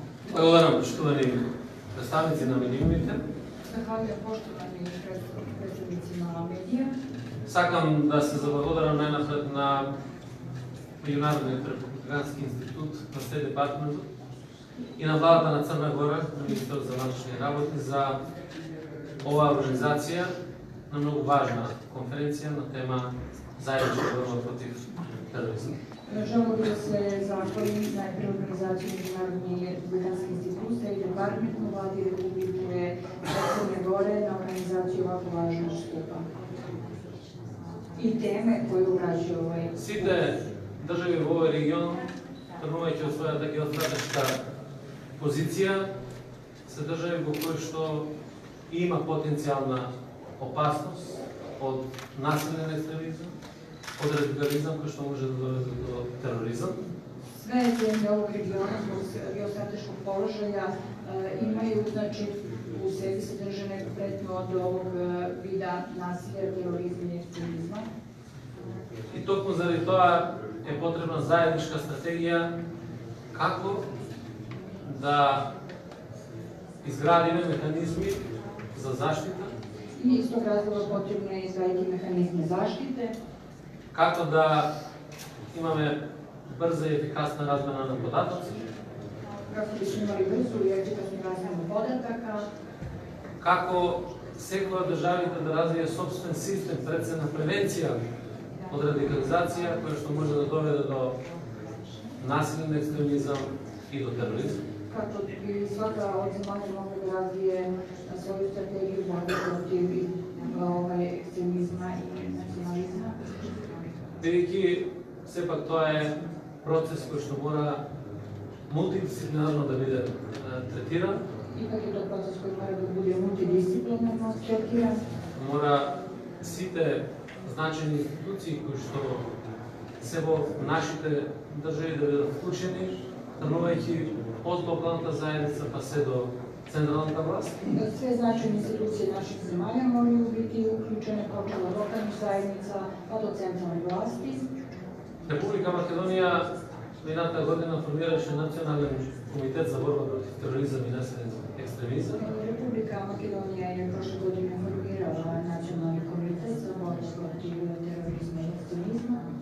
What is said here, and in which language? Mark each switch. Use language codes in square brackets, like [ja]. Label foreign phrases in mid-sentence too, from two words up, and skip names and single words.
[mk] Благодарам, поштовани представници на медиумите. [sr] Zahvaljujem poštovani predstavnicima medija. [mk] Сакам да се заблагодарам најнапред на Меѓународниот републикански институт на Стейт Департмент и на владата на Црна Гора, на Министерството за външни работи за оваа организација на многу важна конференција на тема заедничка борба против тероризма. [sr] Želimo bi da se zahvalim najprej organizaciji Međunarodni republikanski institut, State Department, u vladi Republike Crne Gore na organizaciju ovako važnog skupa. I teme koje obrađuje ovaj... [mk] Сите држави во овој регион, тргнувајќи од својата геостратешка позиција, се држави во кои што има потенцијална опасност од насилен екстремизам, од радикализам кој што може да доведе до тероризам. [sr] Sve zemlje ovog regiona zbog geostrateškog položaja imaju, znači, u sebi sadrže neku pretnju od ovog vida nasilja, terorizma i ekstremizma. [mk] И токму заради тоа е потребна заедничка стратегија како да изградиме механизми за заштита. [sr] I iz tog razloga potrebno je izgraditi mehanizme zaštite. [mk] Како да имаме брза и ефикасна размена на податоци. [sr] Kako bismo imali brzu i efikasnu razmenu podataka. [mk] Како секоја државите да развие собствен систем пред се на превенција од радикализација која што може да доведе до насилен екстремизам и до тероризам. [sr] Kako bi svaka od zemalja mogla da razvije svoju strategiju borbe protiv ekstremizma i nacionalizma. [mk] Бидејќи сепак тоа е процес кој што мора мултидисциплинарно да биде третиран. [sr] Ipak je to proces koji mora da bude multidisciplinarno tretiran. [mk] Мора сите значени институции кои што се во нашите држави да бидат вклучени, тргнувајќи од локалната заедница па се до централната власт. [sr] Sve značajne institucije naših zemalja moraju biti uključene počelo od lokalnih zajednica pa do centralne vlasti. [mk] Република Македонија минатата година формираше Национален комитет за борба против тероризам и насилен екстремизам. [sr] Republika Makedonija je prošle godine formirala Nacionalni komitet za borbu protiv terorizma i ekstremizma.